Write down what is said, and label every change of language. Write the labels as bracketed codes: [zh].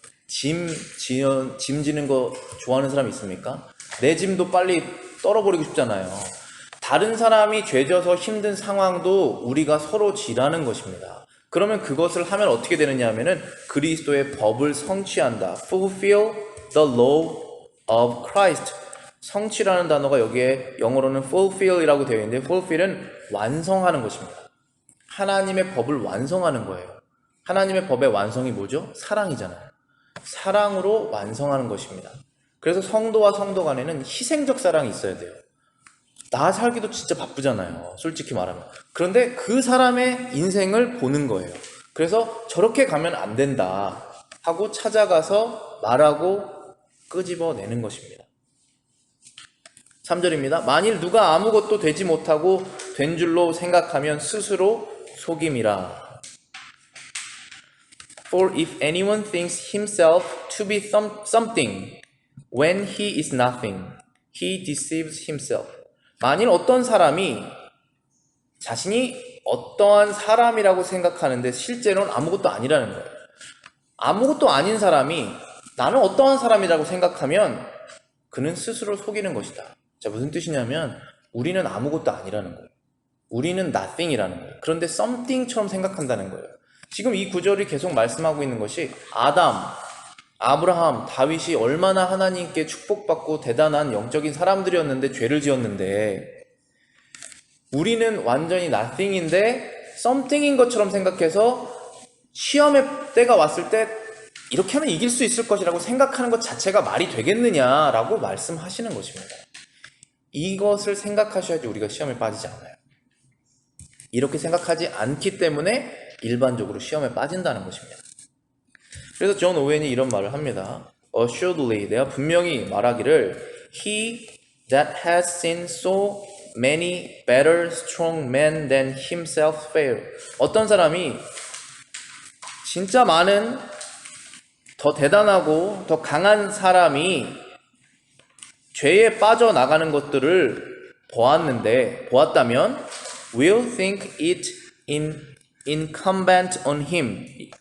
[ko] 짐 지는 거 좋아하는 사람 있습니까? 내 짐도 빨리 떨어버리고 싶잖아요. 다른 사람이 죄져서 힘든 상황도 우리가 서로 지라는 것입니다. 그러면 그것을 하면 어떻게 되느냐 하면은 그리스도의 법을 성취한다. [en] Fulfill the law of Christ. [ko] 성취라는 단어가 여기에 영어로는 fulfill이라고 되어 있는데 fulfill은 완성하는 것입니다. 하나님의 법을 완성하는 거예요. 하나님의 법의 완성이 뭐죠? 사랑이잖아요. 사랑으로 완성하는 것입니다. 그래서 성도와 성도 간에는 희생적 사랑이 있어야 돼요. 나 살기도 진짜 바쁘잖아요. 솔직히 말하면. 그런데 그 사람의 인생을 보는 거예요. 그래서 저렇게 가면 안 된다 하고 찾아가서 말하고 끄집어내는 것입니다. 3절입니다. 만일 누가 아무것도 되지 못하고 된 줄로 생각하면 스스로 속임이라. [en] For if anyone thinks himself to be something when he is nothing, he deceives himself. [ko] 만일 어떤 사람이 자신이 어떠한 사람이라고 생각하는데 실제로는 아무것도 아니라는 거예요. 아무것도 아닌 사람이 나는 어떠한 사람이라고 생각하면 그는 스스로 속이는 것이다. 자, 무슨 뜻이냐면 우리는 아무것도 아니라는 거예요. 우리는 nothing이라는 거예요. 그런데 something처럼 생각한다는 거예요. 지금 이 구절이 계속 말씀하고 있는 것이 아담, 아브라함, 다윗이 얼마나 하나님께 축복받고 대단한 영적인 사람들이었는데 죄를 지었는데 우리는 완전히 nothing인데 something인 것처럼 생각해서 시험의 때가 왔을 때 이렇게 하면 이길 수 있을 것이라고 생각하는 것 자체가 말이 되겠느냐라고 말씀하시는 것입니다. 이것을 생각하셔야지 우리가 시험에 빠지지 않아요. 이렇게 생각하지 않기 때문에 일반적으로 시험에 빠진다는 것입니다. 그래서 존 오웬이 이런 말을 합니다. [en] Assuredly, [ko] 내가 분명히 말하기를 [en] He that has seen so many better strong men than himself fail. [ko] 어떤 사람이 진짜 많은 더 대단하고 더 강한 사람이 죄에 빠져나가는 것들을 보았다면 [en] will think it incumbent on him.